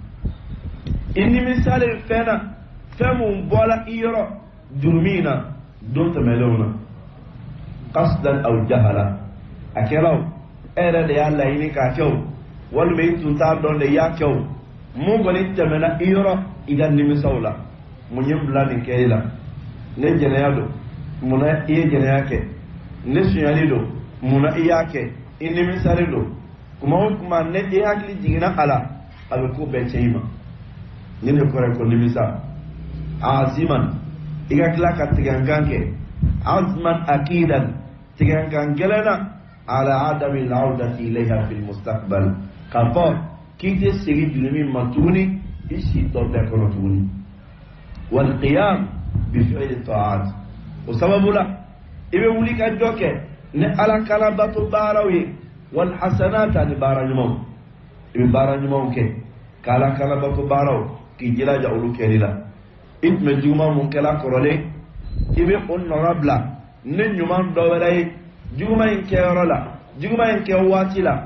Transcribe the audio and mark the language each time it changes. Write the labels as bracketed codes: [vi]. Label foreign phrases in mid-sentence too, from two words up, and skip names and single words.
[bm] i nimisalen fɛn na fɛn mun bɔla i yɔrɔ jurumi na don tɛmɛlenw na qasdan aw jahala a kɛra o e yɛrɛ de y'a laɲini k'a kɛ o walima i tun t'a dɔn de i y'a kɛ o mun kɔni tɛmɛna i yɔrɔ i ka nimisaw la mun ye bila nin kɛ i la ne jɛnɛya don munna i ye jɛnɛya kɛ ne suɲɛli don munna i y'a kɛ i nimisalen don kuma o kuma ne i hakili jiginna a la a bɛ ko bɛɛ cɛ i ma ni ne kɔrɔ ko nimisa aziman i ka tila ka tigɛnkan kɛ azman akidan tigɛnkan gɛlɛn na [ar] على عدم العودة إليها في المستقبل [bm] k'a fɔ k'i tɛ segin juru min ma tuguni i si tɔ bɛɛ kɔnɔ tuguni [ar] والقيام بفعل الطاعات [bm] o sababu la i bɛ wuli ka jɔ kɛ ni ala kala bato baaraw ye [ar] والحسنات [bm] ani baara ɲumanw i bɛ baara ɲumanw kɛ k'ala kala bato baaraw k'i jilaja olu kɛli la i tun bɛ juguman mun kɛla kɔrɔlen i bɛ o nɔra bila ni ɲuman dɔ wɛrɛ ye juguman in kɛyɔrɔ la juguman in kɛ waati la